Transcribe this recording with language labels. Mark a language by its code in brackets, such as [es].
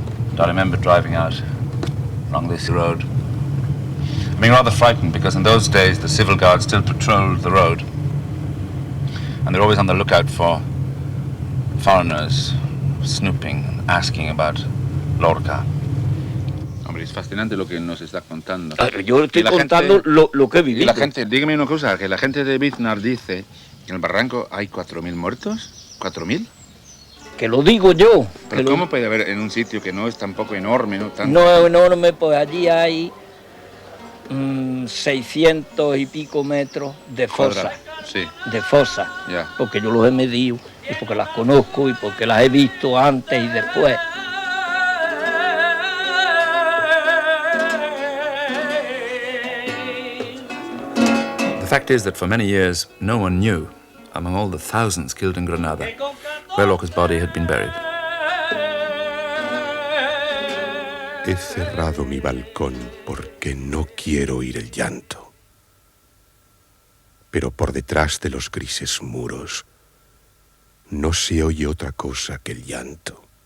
[en] And I remember driving out along this road, being rather frightened because in those days the civil guard still patrolled the road. And they're always on the lookout for foreigners snooping and asking about Lorca. [es] Hombre, es fascinante lo que nos está contando. Yo estoy contando lo que he vivido. Y la gente, dígame una cosa, que la gente de Biznar dice que en el barranco hay 4.000 muertos. ¿4.000? Que lo digo yo. Pero ¿cómo puede haber en un sitio que no es tampoco enorme, no tan... No enorme, pues allí hay 600 y pico metros de fosa. Sí. De fosa, [en] Yeah. [es] Porque yo los he medido y porque las conozco y porque las he visto antes y después. [en] The fact is that for many years no one knew, among all the thousands killed in Granada, where Lorca's body had been buried. [es] He cerrado mi balcón porque no quiero oír el llanto. Pero por detrás de los grises muros no se oye otra cosa que el llanto.